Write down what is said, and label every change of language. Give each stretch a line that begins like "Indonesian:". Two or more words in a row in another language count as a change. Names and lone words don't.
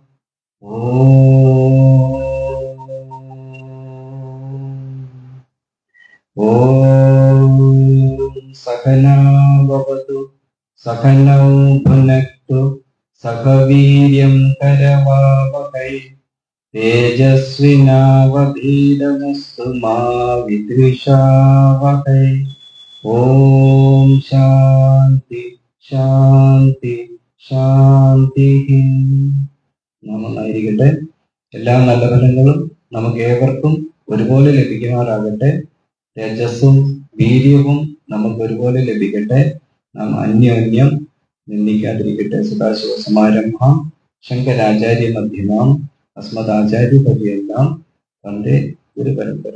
Sanskrit: ॐ सहना भवतु सहनौ भुनक्तु सह वीर्यं करवावहै तेजस्विनावधीतमस्तु मा विद्विषावहै। ॐ शान्ति शान्ति शान्तिः.
Malayalam: നന്നായിരിക്കട്ടെ. എല്ലാ നല്ല ഫലങ്ങളും നമുക്ക് ഏവർക്കും ഒരുപോലെ ലഭിക്കുമാറാകട്ടെ. തേജസ്സും വീര്യവും നമുക്ക് ഒരുപോലെ ലഭിക്കട്ടെ. നാം അന്യോന്യം നിന്ദിക്കാതിരിക്കട്ടെ.
Sanskrit: സദാശിവ സമാരംഭം ശങ്കരാചാര്യ മധ്യമാം അസ്മദാചാര്യ പര്യന്താം വന്ദേ ഗുരുപരമ്പര.